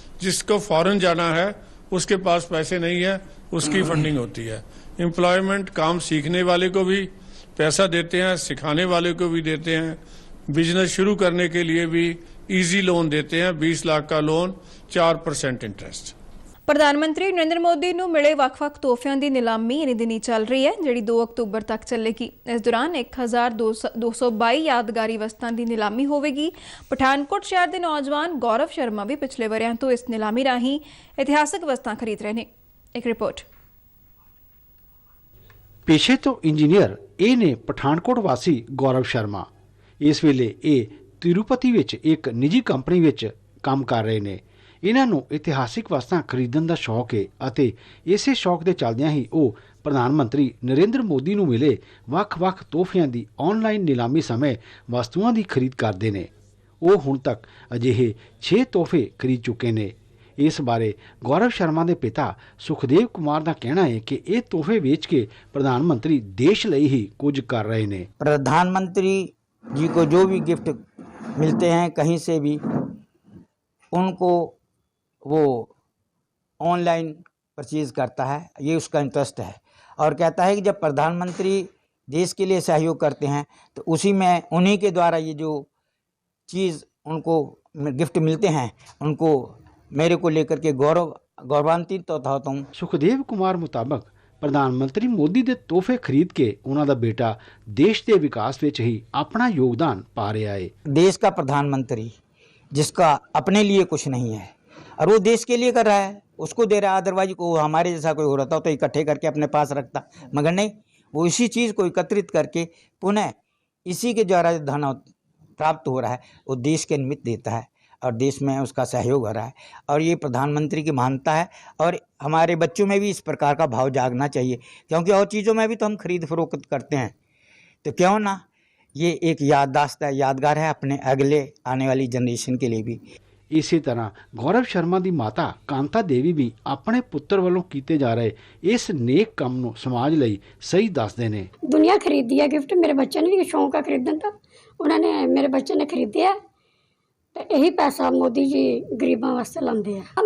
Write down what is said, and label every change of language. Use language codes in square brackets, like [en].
[hi] जिसको फॉरेन जाना है उसके पास पैसे नहीं है, उसकी फंडिंग होती है। एम्प्लॉयमेंट, काम सीखने वाले को भी पैसा देते हैं, सिखाने वाले को भी देते हैं। बिजनेस शुरू करने के लिए भी इजी लोन देते हैं, 20 लाख का लोन, 4% इंटरेस्ट। [pa] ਪ੍ਰਧਾਨ ਮੰਤਰੀ ਨਰਿੰਦਰ ਮੋਦੀ ਨੂੰ ਮਿਲੇ ਵੱਖ-ਵੱਖ ਤੋਹਫਿਆਂ ਦੀ ਨਿਲਾਮੀ ਇਨੀ ਦਿਨੀ ਚੱਲ ਰਹੀ ਹੈ, ਜਿਹੜੀ 2 ਅਕਤੂਬਰ ਤੱਕ ਚੱਲੇਗੀ। ਇਸ ਦੌਰਾਨ 1222 ਯਾਦਗਾਰੀ ਵਸਤਾਂ ਦੀ ਨਿਲਾਮੀ ਹੋਵੇਗੀ। ਪਠਾਨਕੋਟ ਸ਼ਹਿਰ ਦੇ ਨੌਜਵਾਨ ਗੌਰਵ ਸ਼ਰਮਾ ਵੀ ਪਿਛਲੇ ਵਰਿਆਂ ਤੋਂ ਇਸ ਨਿਲਾਮੀ ਰਾਹੀਂ ਇਤਿਹਾਸਕ ਵਸਤਾਂ ਖਰੀਦ ਰਹੇ ਨੇ। ਇੱਕ ਰਿਪੋਰਟ। पेशे तो इंजीनियर ਇਹ ਨੇ ਪਠਾਨਕੋਟ ਵਾਸੀ ਗੌਰਵ ਸ਼ਰਮਾ। ਇਸ ਵੇਲੇ ਇਹ ਤਿਰੂਪਤੀ ਵਿੱਚ ਇੱਕ ਨਿੱਜੀ ਕੰਪਨੀ ਵਿੱਚ ਕੰਮ ਕਰ ਰਹੇ ਨੇ। ਇਹਨਾਂ ਨੂੰ ਇਤਿਹਾਸਿਕ ਵਸਤਾਂ ਖਰੀਦਣ ਦਾ ਸ਼ੌਕ ਹੈ ਅਤੇ ਇਸੇ ਸ਼ੌਕ ਦੇ ਚੱਲਦਿਆਂ ਹੀ ਉਹ ਪ੍ਰਧਾਨ ਮੰਤਰੀ ਨਰਿੰਦਰ ਮੋਦੀ ਨੂੰ ਮਿਲੇ ਵੱਖ-ਵੱਖ ਤੋਹਫਿਆਂ ਦੀ ਆਨਲਾਈਨ ਨਿਲਾਮੀ ਸਮੇਂ ਵਸਤੂਆਂ ਦੀ ਖਰੀਦ ਕਰਦੇ ਨੇ। ਉਹ ਹੁਣ ਤੱਕ ਅਜਿਹੇ 6 ਤੋਹਫੇ ਖਰੀਦ ਚੁੱਕੇ ਨੇ। ਇਸ ਬਾਰੇ ਗੌਰਵ ਸ਼ਰਮਾ ਦੇ ਪਿਤਾ ਸੁਖਦੇਵ ਕੁਮਾਰ ਦਾ ਕਹਿਣਾ ਹੈ ਕਿ ਇਹ ਤੋਹਫੇ ਵੇਚ ਕੇ ਪ੍ਰਧਾਨ ਮੰਤਰੀ ਦੇਸ਼ ਲਈ ਹੀ ਕੁਝ ਕਰ ਰਹੇ ਨੇ। [hi] प्रधानमंत्री जी को जो भी गिफ्ट मिलते हैं कहीं से भी, उनको वो ऑनलाइन परचेज करता है। ये उसका इंटरेस्ट है और कहता है कि जब प्रधानमंत्री देश के लिए सहयोग करते हैं तो उसी में उन्हीं के द्वारा ये जो चीज़ उनको गिफ्ट मिलते हैं उनको मेरे को लेकर के गौरवान्वित होता हूँ। ਸੁਖਦੇਵ ਕੁਮਾਰ ਮੁਤਾਬਕ ਪ੍ਰਧਾਨ ਮੰਤਰੀ ਮੋਦੀ ਦੇ ਤੋਹਫੇ ਖਰੀਦ ਕੇ ਉਹਨਾਂ ਦਾ ਬੇਟਾ ਦੇਸ਼ ਦੇ ਵਿਕਾਸ ਵਿੱਚ ਹੀ ਆਪਣਾ ਯੋਗਦਾਨ ਪਾ ਰਿਹਾ ਹੈ। देश का प्रधानमंत्री जिसका अपने लिए कुछ नहीं है और वो देश के लिए कर रहा है, उसको दे रहा है। अदरवाइज को हमारे जैसा कोई हो रहा था तो इकट्ठे करके अपने पास रखता, मगर नहीं, वो इसी चीज़ को एकत्रित करके पुनः इसी के द्वारा धन प्राप्त हो रहा है वो देश के निमित्त देता है और देश में उसका सहयोग हो रहा है। और ये प्रधानमंत्री की महानता है और हमारे बच्चों में भी इस प्रकार का भाव जागना चाहिए, क्योंकि और चीज़ों में भी तो हम खरीद फरोख्त करते हैं, तो क्यों ना ये एक याददाश्त है, यादगार है अपने अगले आने वाली जनरेशन के लिए भी। [pa] ਇਸੇ ਤਰ੍ਹਾਂ ਗੌਰਵ ਸ਼ਰਮਾ ਦੀ ਮਾਤਾ ਕਾਂਤਾ ਦੇਵੀ ਵੀ ਆਪਣੇ ਪੁੱਤਰ ਵੱਲੋਂ ਕੀਤੇ ਜਾ ਰਹੇ ਇਸ ਨੇਕ ਕੰਮ ਨੂੰ ਸਮਾਜ ਲਈ ਸਹੀ ਦੱਸਦੇ ਨੇ। ਦੁਨੀਆ ਖਰੀਦੀ ਹੈ ਗਿਫਟ, ਮੇਰੇ ਬੱਚੇ ਨੇ ਵੀ ਸ਼ੌਂਕ ਆ ਖਰੀਦਣ ਦਾ, ਉਹਨਾਂ ਨੇ ਮੇਰੇ ਬੱਚੇ ਨੇ ਖਰੀਦਿਆ ਤੇ ਇਹੀ ਪੈਸਾ ਮੋਦੀ ਜੀ ਗਰੀਬਾਂ ਵਾਸਤੇ ਲਾਉਂਦੇ ਆ।